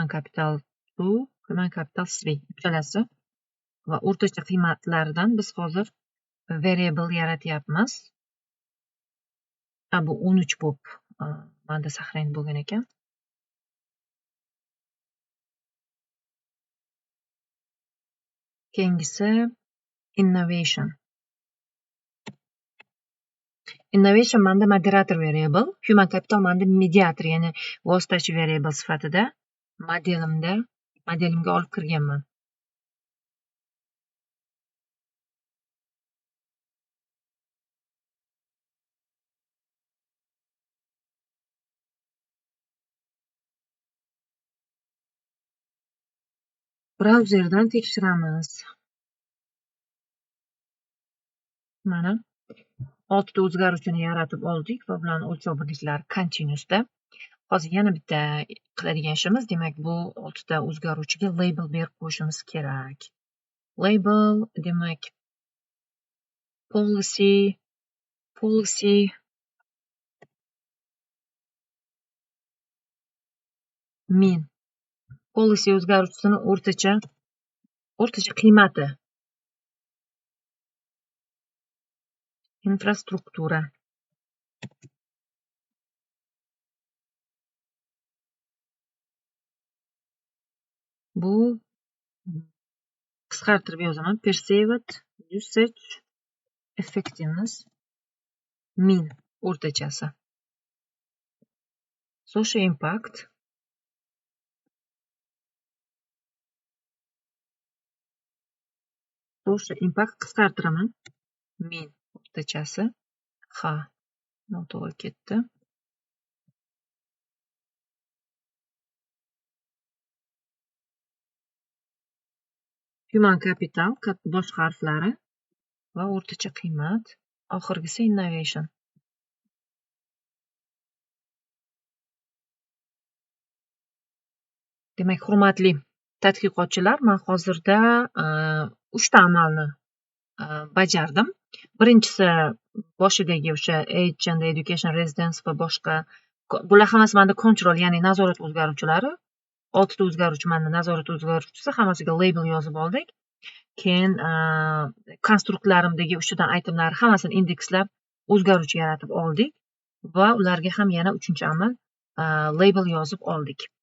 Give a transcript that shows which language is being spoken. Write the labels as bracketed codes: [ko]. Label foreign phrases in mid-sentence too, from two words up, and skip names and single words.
[uz] capital 2, [en] human capital [uz] 3 uchalasi va o'rtacha qiymatlaridan biz hozir variable yaratyapmiz. Bu 13 bo'lib menda saqlanib bo'lgan ekan. Keyingisi innovation. Innovation menda moderator variable, [en] human capital [uz] menda mediator, ya'ni vositachi variable sifatida modelimga olib kirganman. Brauzerdan tekshiramiz. Mana 6 ta o'zgaruvchini yaratib oldik va bularni o'lchov birliklari continuousda. Hozir yana bitta qiladigan ishimiz, demak bu 6 ta o'zgaruvchiga label berib qo'yishimiz kerak. Label demak policy min. Policy o'zgaruvchisini o'rtacha qiymati. Infrastruktura. Bu qisqartirib yozaman. [en] Perceived usage effectiveness [uz] min o'rtachasi. [en] Social impact. Social impact qisqartiraman. [uz] Min o'rtachasi. Noto'g'ri ketdi. [en] Human capital [uz] bosh harflari va o'rtacha qiymat. Oxirgisi innovation. Demak, hurmatli tadqiqotchilar, men hozirda 3 ta amalni bajardim. Birinchisi boshidagi o'sha [en] age and education residence [uz] va boshqa, bular hammasi menda control, ya'ni nazorat o'zgaruvchilari. 6 ta o'zgaruvchi menda nazorat o'zgaruvchisi, hammasiga label yozib oldik. Keyin konstruktlarimdagi ustidan aytimlar hammasini indekslab o'zgaruvchi yaratib oldik va ularga ham yana 3-chi amal label yozib oldik.